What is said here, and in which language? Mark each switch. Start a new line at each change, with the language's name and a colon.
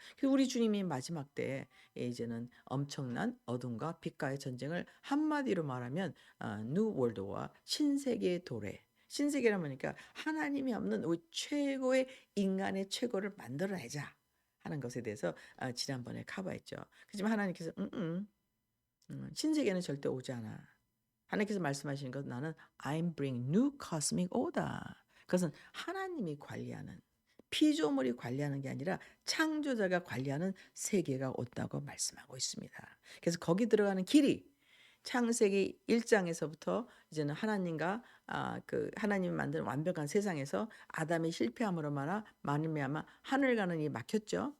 Korean: 그래서 우리 주님이 마지막 때에 이제는 엄청난 어둠과 빛과의 전쟁을 한마디로 말하면 뉴 월드와 신세계의 도래. 신세계라 보니까 하나님이 없는 우리 최고의 인간의 최고를 만들어내자 하는 것에 대해서 지난번에 커버했죠. 그지만 하나님께서 신세계는 절대 오지 않아.
English: 하나님께서 말씀하시는 것 나는 I'm bring new cosmic order.
Korean: 그것은 하나님이 관리하는 피조물이 관리하는 게 아니라 창조자가 관리하는 세계가 온다고 말씀하고 있습니다. 그래서 거기 들어가는 길이 창세기 1장에서부터 이제는 하나님과 그 하나님이 만든 완벽한 세상에서 아담이 실패함으로 말미암아 하늘 가는 이 막혔죠.